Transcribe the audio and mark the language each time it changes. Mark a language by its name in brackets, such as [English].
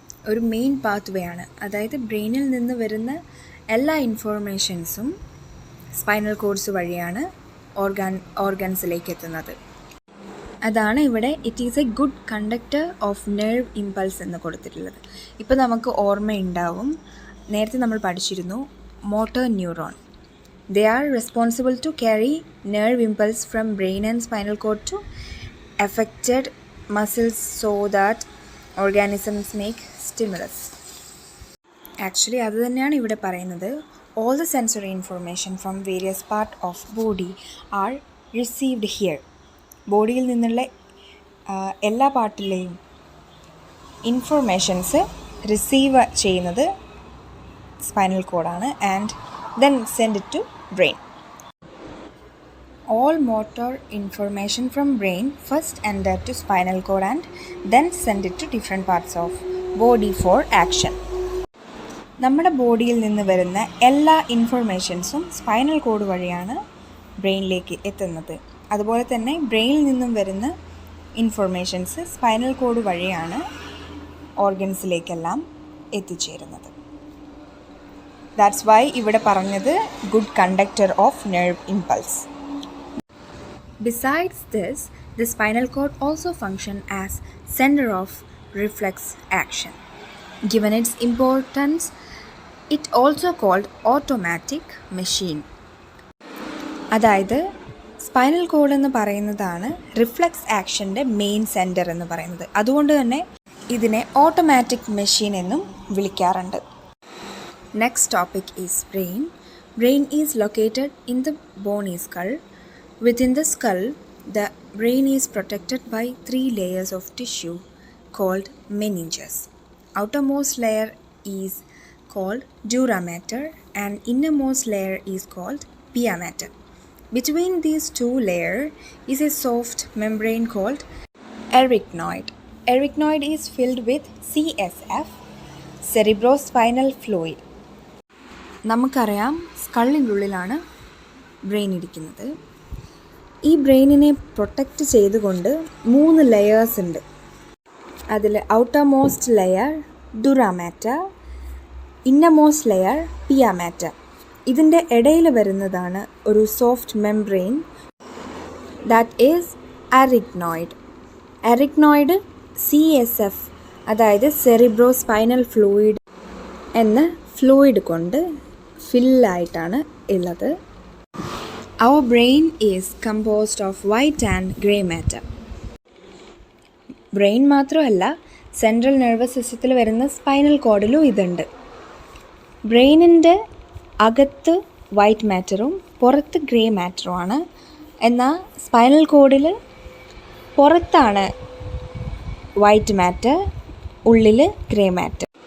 [Malayalam] ഒരു main path വേ ആണ്. അതായത് ബ്രെയിനിൽ നിന്ന് വരുന്ന എല്ലാ ഇൻഫോർമേഷൻസും സ്പൈനൽ കോഡ്സ് വഴിയാണ് ഓർഗൻസിലേക്ക് എത്തുന്നത്. അതാണ് ഇവിടെ [English] it is a good conductor of nerve impulse [Malayalam] എന്ന് കൊടുത്തിട്ടുള്ളത്. ഇപ്പോൾ നമുക്ക് ഓർമ്മയുണ്ടാവും, നേരത്തെ നമ്മൾ പഠിച്ചിരുന്നു motor neuron. [English] They are responsible to carry nerve impulse from brain and spinal cord to affected muscles so that organisms make stimulus. [Malayalam] Actually അത് തന്നെയാണ് ഇവിടെ പറയുന്നത്. [English] All the sensory information from various part of body are received here. [Malayalam] ബോഡിയിൽ നിന്നുള്ള എല്ലാ പാർട്ടിലെയും informations receive ചെയ്യുന്നത് spinal കോഡാണ് [English] And then send it to brain. All motor information from brain first enter to spinal cord and then send it to different parts of body for action. [Malayalam] നമ്മുടെ ബോഡിയിൽ നിന്ന് വരുന്ന എല്ലാ ഇൻഫർമേഷൻസും സ്പൈനൽ കോഡ് വഴിയാണ് ബ്രെയിനിലേക്ക് എത്തുന്നത്. അതുപോലെ തന്നെ ബ്രെയിനിൽ നിന്നും വരുന്ന ഇൻഫർമേഷൻസ് സ്പൈനൽ കോഡ് വഴിയാണ് ഓർഗൻസിലേക്കെല്ലാം എത്തിച്ചേരുന്നത്. [English] that's why [Malayalam] ഇവിടെ പറഞ്ഞത് [English] Good conductor of nerve impulse. Besides this, the spinal cord also function as center of reflex action. Given its importance, it also called automatic machine. [Malayalam] അതായത് സ്പൈനൽ കോഡ് എന്ന് പറയുന്നതാണ് reflex ആക്ഷൻ്റെ main centre എന്ന് പറയുന്നത്. അതുകൊണ്ട് തന്നെ ഇതിനെ ഓട്ടോമാറ്റിക് മെഷീൻ എന്നും വിളിക്കാറുണ്ട്. [English] Next topic is brain. Brain is located in the bony skull. Within the skull, the brain is protected by 3 layers of tissue called meninges. Outermost layer is called dura mater and innermost layer is called pia mater. Between these 2 layers is a soft membrane called arachnoid. Arachnoid is filled with CSF, cerebrospinal fluid. [Malayalam] നമുക്കറിയാം സ്കള്ളിൻ്റെ ഉള്ളിലാണ് brain ഇരിക്കുന്നത്. ഈ ബ്രെയിനിനെ protect ചെയ്തുകൊണ്ട് 3 layers ഉണ്ട്. അതിൽ outermost layer ഡുറാമാറ്റ, innermost layer പിയാമാറ്റ. ഇതിൻ്റെ ഇടയിൽ വരുന്നതാണ് ഒരു soft membrane, [English] that is [Malayalam] അരിക്നോയിഡ്. അരിക്നോയിഡ് CSF അതായത് സെറിബ്രോസ്പൈനൽ ഫ്ലൂയിഡ് എന്ന ഫ്ലൂയിഡ് കൊണ്ട് ഫില്ലായിട്ടാണ് ഉള്ളത്. [English] Our brain is composed of white and grey matter. [Malayalam] Brain മാത്രമല്ല, സെൻട്രൽ നെർവസ് സിസ്റ്റത്തിൽ വരുന്ന സ്പൈനൽ കോഡിലും ഇതുണ്ട്. ബ്രെയിനിൻ്റെ അകത്ത് വൈറ്റ് മാറ്ററും പുറത്ത് ഗ്രേ മാറ്ററുമാണ്. എന്നാൽ സ്പൈനൽ കോഡിൽ പുറത്താണ് വൈറ്റ് മാറ്റർ, ഉള്ളിൽ ഗ്രേ മാറ്റർ.